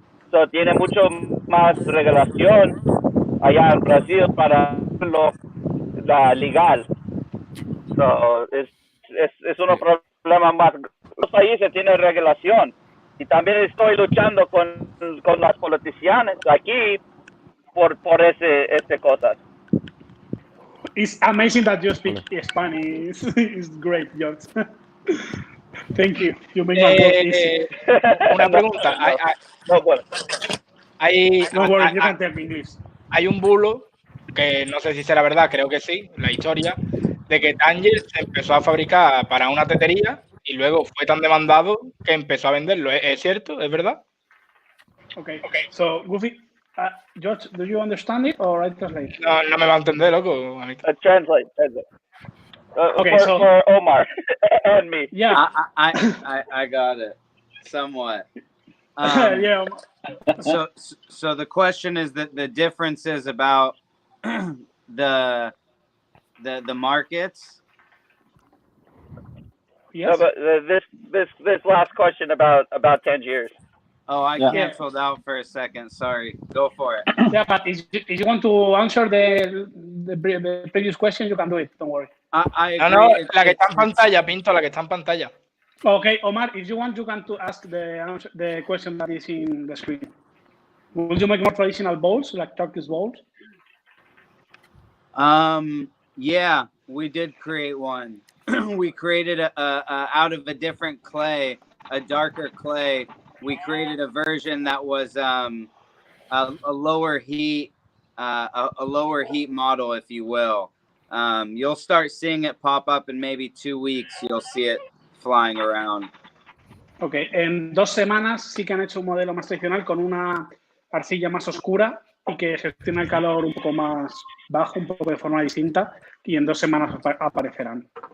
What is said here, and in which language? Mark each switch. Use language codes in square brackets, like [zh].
[es] So, tiene mucho más regulación allá en Brasil para lo legal. So, es un problema más. Los países tienen regulación y también estoy luchando con las politicianas aquí por ese cosas. [en] It's amazing that you speak Spanish. It's great, George. Thank you. You make my work easy. [es] Una pregunta. No, bueno. [en] No worries, you can tell me English. [es] Hay un bulo, que no sé si será verdad, creo que sí, la historia, de que Tanger se empezó a fabricar para una tetería y luego fue tan demandado que empezó a venderlo. ¿Es cierto? ¿Es verdad? [en] Okay. So, Goofy, George, do you understand it or I translate? [es] No me va a entender, loco. [en] Translate. Okay, for Omar and me. Yeah. I got it somewhat. Yeah. So the question is that the difference is about the markets. Yes. No, but this last question about Tangiers. Oh, I canceled out for a second. Sorry. Go for it. Yeah, but if you want to answer the previous question, you can do it. Don't worry. I agree. [es] No, la que está en pantalla, Pinto, la que está en pantalla. [en] Okay, Omar, if you want, you can ask the question that is in the screen. Will you make more traditional bowls, like Turkish bowls? Yeah, we did create one. We created a out of a different clay, a darker clay. We created a version that was a lower heat, a lower heat model, if you will. You'll start seeing it pop up in maybe 2 weeks. You'll see it flying around. [es] Ok, en 2 semanas sí que han hecho un modelo más tradicional con una arcilla más oscura y que gestiona el calor un poco más bajo, un poco de forma distinta, y en 2 semanas aparecerán.